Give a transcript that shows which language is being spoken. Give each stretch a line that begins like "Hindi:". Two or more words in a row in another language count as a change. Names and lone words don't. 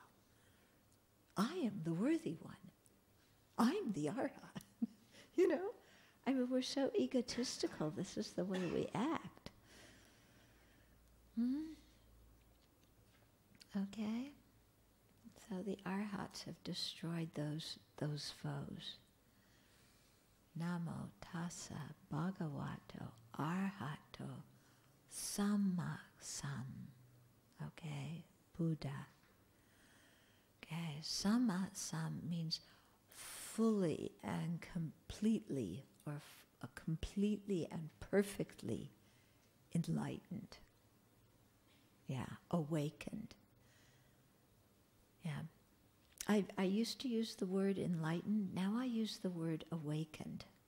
English: I am the worthy one. I'm the arhat. You know? I mean, we're so egotistical. This is the way we act. Okay? So the arhats have destroyed those foes.
Pali: Namo tassa bhagavato arhato samma sam.
English: Okay? Buddha. Okay?
Pali: Samma sam
English: means fully and completely, or completely and perfectly enlightened. Yeah, awakened. Yeah. I used to use the word enlightened, now I use the word awakened.